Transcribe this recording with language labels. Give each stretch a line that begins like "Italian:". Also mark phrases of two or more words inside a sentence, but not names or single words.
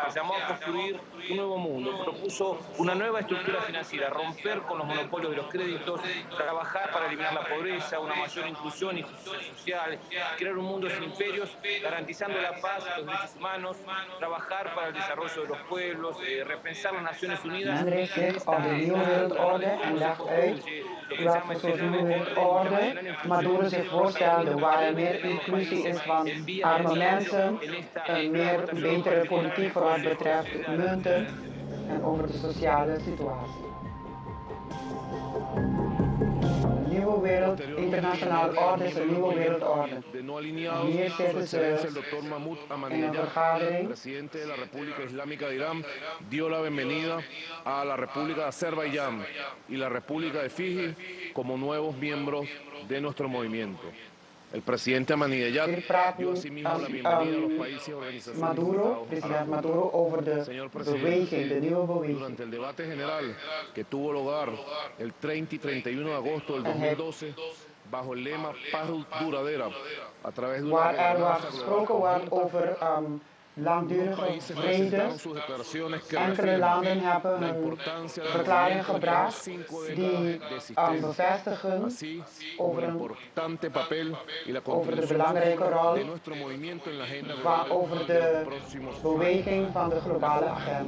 Spanish: Llamó a construir un nuevo mundo, propuso una nueva estructura financiera, romper con los monopolios de los créditos, trabajar para eliminar la pobreza, una mayor inclusión y justicia social, crear un mundo sin imperios, garantizando la paz y los derechos humanos, trabajar para el desarrollo de los pueblos, repensar las Naciones Unidas.
Dutch: Men richt zich op de nieuwe wereldorde en legt uit wat voor soort nieuwe wereldorde Maduro zich voorstelde, waar er meer inclusie is van arme mensen, een betere politiek voor wat betreft munten en over de sociale situatie. Nieuwe wereld, internationale orde is een nieuwe wereldorde. Hier zitten ze in een vergadering.
Spanish: Presidente de la República Islámica de Irán dio la bienvenida a la República de Azerbaiyán y la República de Fiji como nuevos miembros de nuestro movimiento. El presidente Ahmadinejad dio asimismo la bienvenida a los países y organizaciones
Dutch: Maduro, president Maduro, over de beweging, de nieuwe beweging.
Spanish: Durante el debate general que tuvo lugar el 30 y 31 de agosto del 2012, bajo el lema Paz Duradera, a través de
Dutch: waar er gesproken wordt over langdurige vrede. Enkele landen hebben een verklaring gebracht die bevestigen over de belangrijke rol over de beweging van de globale agenda.